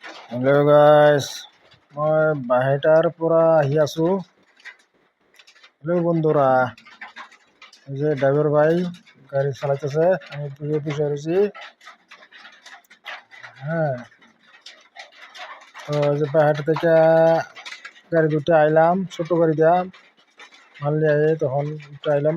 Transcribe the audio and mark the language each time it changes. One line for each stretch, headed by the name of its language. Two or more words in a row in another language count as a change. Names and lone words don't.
English: Hello guys,
Assamese: মই বাহেটাৰ পৰা আহি আছোঁ।
Bangla: হেল্ল' বন্ধুরা, এই যে ড্রাইভার ভাই গাড়ি চালাইতেছে, আমি পিছিয়ে রয়েছি। হ্যাঁ, তো এই যে বাহেটা থেকে গাড়ি দুটো আইলাম, ছোট গাড়ি দিয়া মাল নিয়ে আই তখন আইলাম।